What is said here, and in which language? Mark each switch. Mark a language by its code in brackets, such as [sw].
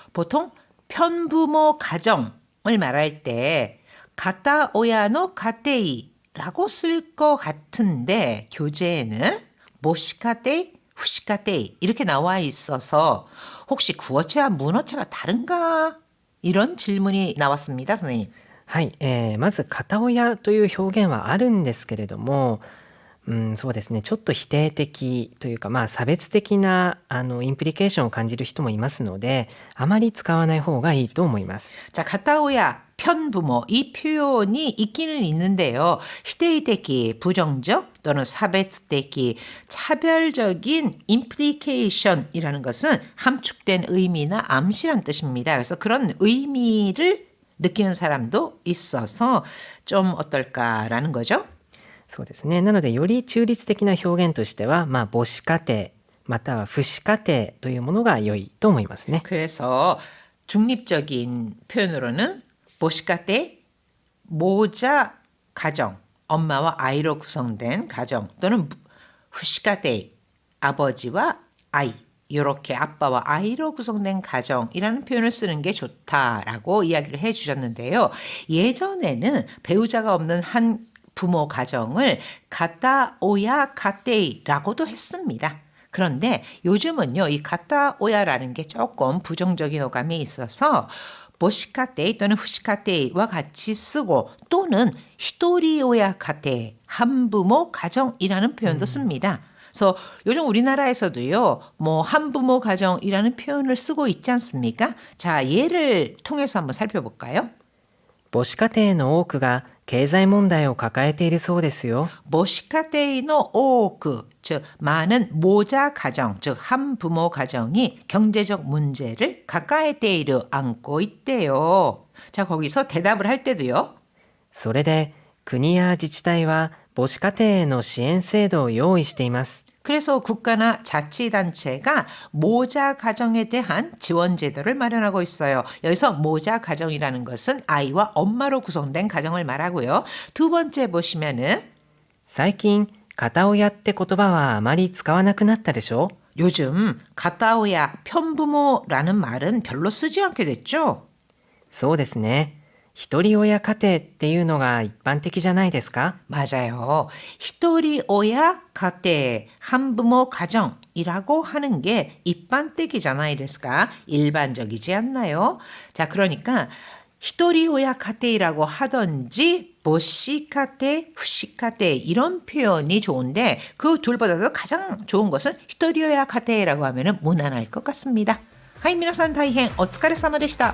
[ko] 보통 편부모 가정을 말할 때 가타오야노 가테이라고 쓸 것 같은데 교재에는 모시가테이, 후시가테이 이렇게 나와 있어서 혹시 구어체와 문어체가 다른가? 이런 질문이 나왔습니다, 선생님. [ja] はい、まず片親という表現はあるんですけれども、そうですね、ちょっと否定的というか、差別的なインプリケーションを感じる人もいますので、あまり使わない方がいいと思います。 [ko] 자, 가타오야, 편부모 이 표현이 있기는 있는데요. 희대이되기, 부정적 또는 사베츠되기, 차별적인 임플리케이션이라는 것은 함축된 의미나 암시란 뜻입니다. 그래서 그런 의미를 느끼는 사람도 있어서 좀 어떨까라는 거죠. [ja] そうですね。なのでより中立的な表現としては、母子家庭または父子家庭というものが良いと思いますね。 [ko] 그래서 중립적인 표현으로는 보시카테, 모자 가정, 엄마와 아이로 구성된 가정 또는 후시카테, 아버지와 아이, 이렇게 아빠와 아이로 구성된 가정이라는 표현을 쓰는 게 좋다라고 이야기를 해주셨는데요. 예전에는 배우자가 없는 한 부모 가정을 가타오야 가테이라고도 했습니다. 그런데 요즘은요, 이 가타오야라는 게 조금 부정적인 어감이 있어서 보시카테이 또는 후시카테이와 같이 쓰고 또는 히토리오야 가테이, 한부모 가정이라는 표현도 씁니다. 그래서 요즘 우리나라에서도요, 한부모 가정이라는 표현을 쓰고 있지 않습니까? 자, 예를 통해서 한번 살펴볼까요? [ja] 母子家庭の多くが経済問題を抱えているそうですよ。 [ko] 모시카테이노 오크, 즉 많은 모자 가정, 즉 한부모 가정이 경제적 문제를 가까이테이르 안고 있대요. 자, 거기서 대답을 할 때도요. [ja] それで国や自治体は母子家庭への支援制度を用意しています。 [ko] 그래서 국가나 자치단체가 모자 가정에 대한 지원 제도를 마련하고 있어요. 여기서 모자 가정이라는 것은 아이와 엄마로 구성된 가정을 말하고요. 두 번째 보시면은 [ja] 最近片親って言葉はあまり使わなくなったでしょ。 [ko] 요즘 가타오야 편부모라는 말은 별로 쓰지 않게 됐죠. [ja] そうですね。一人親家庭っていうのが一般的じゃないですか。 [ko] 맞아요. 히토리오야 가테, 한부모 가정이라고 하는 게 일반적이잖아요. 됐을까? 일반적이지 않나요? 자, 그러니까 히토리오야 가테이라고 하던지 모시카테, 후시카테 이런 표현이 좋은데 그 둘보다도 가장 좋은 것은 히토리오야 가테이라고 하면 무난할 것 같습니다. 하이, [ja] 皆さん大変お疲れ様でした。